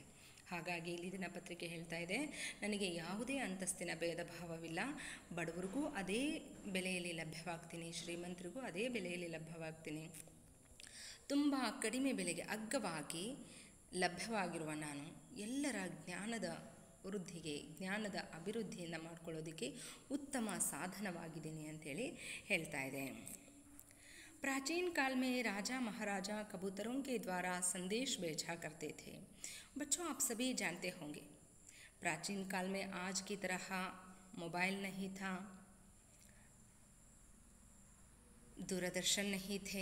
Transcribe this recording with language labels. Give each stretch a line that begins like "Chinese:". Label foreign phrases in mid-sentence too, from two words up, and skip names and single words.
Kannada: ಹಾಗಾಗಿ ಇಲ್ಲಿ ದಿನಪತ್ರಿಕೆ ಹೇಳ್ತಾ ಇದೆ, ನನಗೆ ಯಾವುದೇ ಅಂತಸ್ತಿನ ಭೇದ ಭಾವವಿಲ್ಲ, ಬಡವರಿಗೂ ಅದೇ ಬೆಲೆಯಲ್ಲಿ ಲಭ್ಯವಾಗ್ತೀನಿ, ಶ್ರೀಮಂತರಿಗೂ ಅದೇ ಬೆಲೆಯಲ್ಲಿ ಲಭ್ಯವಾಗ್ತೀನಿ. ತುಂಬ ಕಡಿಮೆ ಬೆಲೆಗೆ ಅಗ್ಗವಾಗಿ ಲಭ್ಯವಾಗಿರುವ ನಾನು ಎಲ್ಲರ ಜ್ಞಾನದ ವೃದ್ಧಿಗೆ, ಜ್ಞಾನದ ಅಭಿವೃದ್ಧಿಯನ್ನು ಮಾಡ್ಕೊಳ್ಳೋದಕ್ಕೆ ಉತ್ತಮ ಸಾಧನವಾಗಿದ್ದೀನಿ ಅಂಥೇಳಿ ಹೇಳ್ತಾ ಇದೆ.
Hindi: प्राचीन काल में राजा महाराजा कबूतरों के द्वारा संदेश भेजा करते थे. बच्चों, आप सभी जानते होंगे, प्राचीन काल में आज की तरह मोबाइल नहीं था, दूरदर्शन नहीं थे.